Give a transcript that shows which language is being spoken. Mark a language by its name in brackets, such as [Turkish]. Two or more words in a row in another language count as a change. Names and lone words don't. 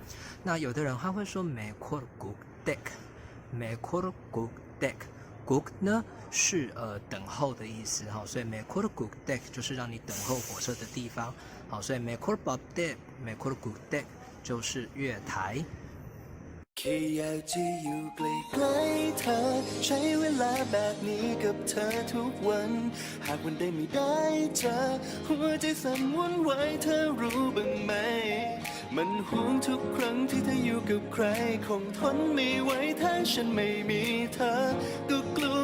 [Chinese] 那有的人他会说Mekor Gugdek，Mekor Gugdek，Gug 呢是等候的意思所以Mekor Gugdek 就是让你等候火車的地方所以Mekor Babdek、Mekor Gugdek 就是月台。 [Thai] แค่อยากจะอยู่ใกล้ๆเธอใช้เวลาแบบนี้กับเธอทุกวันหากวันใดไม่ได้เจอหัวใจสั่นวุ่นวายเธอรู้ บ้างไหมมันห่วงทุกครั้งที่เธออยู่กับใครคงทนไม่ไหวถ้าฉันไม่มีเธอก็กลัว